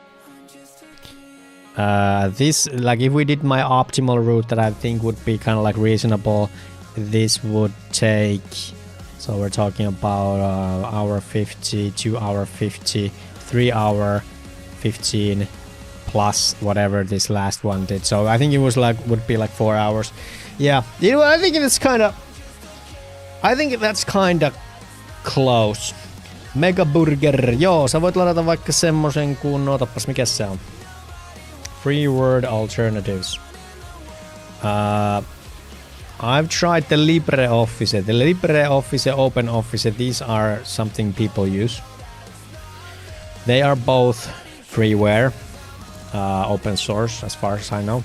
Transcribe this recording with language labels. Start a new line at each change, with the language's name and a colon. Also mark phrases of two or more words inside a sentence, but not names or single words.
English: This, like if we did my optimal route that I think would be kind of like reasonable, this would take, so we're talking about hour 50, 2 hour 50, 3 hour 15 plus whatever this last one did. So I think it was like, would be like 4 hours. Yeah, you know, I think that's kind of close. Mega Burger,
Finnish: joo, sä voit ladata vaikka semmosen kuin, otapas mikä se on.
English: Free word alternatives. I've tried the LibreOffice. The LibreOffice, OpenOffice, these are something people use. They are both freeware, open source as far as I know.